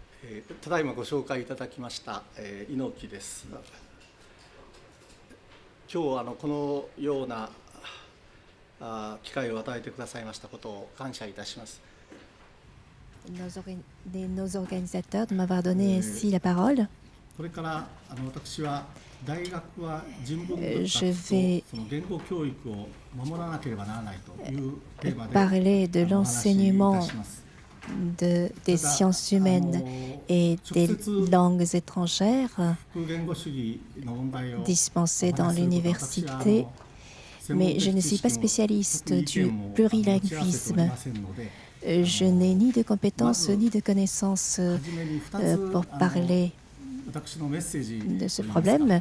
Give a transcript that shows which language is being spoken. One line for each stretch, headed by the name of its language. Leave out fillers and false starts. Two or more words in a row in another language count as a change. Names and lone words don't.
Japanese: ただいまご紹介いただきました、猪木です。今日このような機会を与えてくださいましたことを感謝いたします。
French: Nos organisateurs de m'avoir donné ainsi la parole.
Japanese: これから私は大学は人文学とその言語教育を守らなければならないというテーマで
French: parler de
Japanese: お話しいたします。
French: des sciences humaines et des langues étrangères dispensées dans l'université, mais je ne suis pas spécialiste du plurilinguisme. Je n'ai ni de compétences ni de connaissances pour parler de ce problème.